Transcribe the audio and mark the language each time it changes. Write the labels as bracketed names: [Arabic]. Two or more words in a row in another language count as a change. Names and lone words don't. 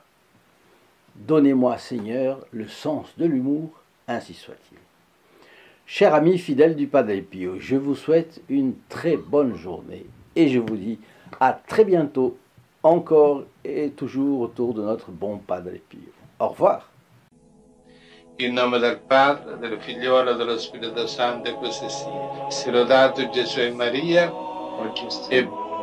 [French] Donnez-moi, Seigneur, le sens de l'humour, ainsi soit-il. Chers amis fidèles du Padre Pio, je vous souhaite une très bonne journée et je vous dis à très bientôt, encore et toujours autour de notre bon Padre Pio. Au revoir. [Italian] In nome del Padre, del Figliolo e dello Spirito Santo, e così sia. Sia lodato Gesù e Maria, e